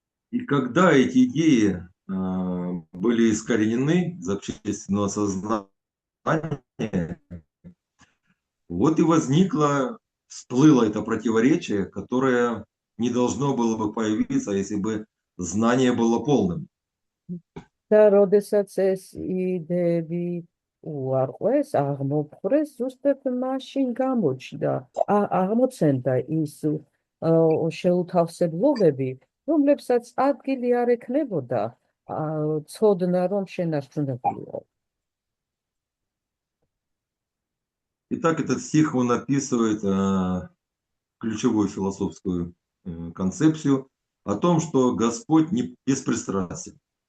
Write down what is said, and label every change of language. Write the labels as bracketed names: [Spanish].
[Russian] И когда эти идеи были искоренены из общественного сознания, вот и всплыло это противоречие, которое не должно было бы появиться, если бы знание было полным. [Georgian] და როდესაც ეს იდეები უარყვეს, აღმოფხვრეს, ზუსტად მაშინ გამოჩნდა, აღმოცენდა ის შეუთავსებლობები, რომლებსაც ადგილი არ ექნებოდა ცოდნა, რომ შენარჩუნებულიო. [Russian] Итак, этот стих он описывает ключевую философскую концепцию о том, что Господь не беспристрастен.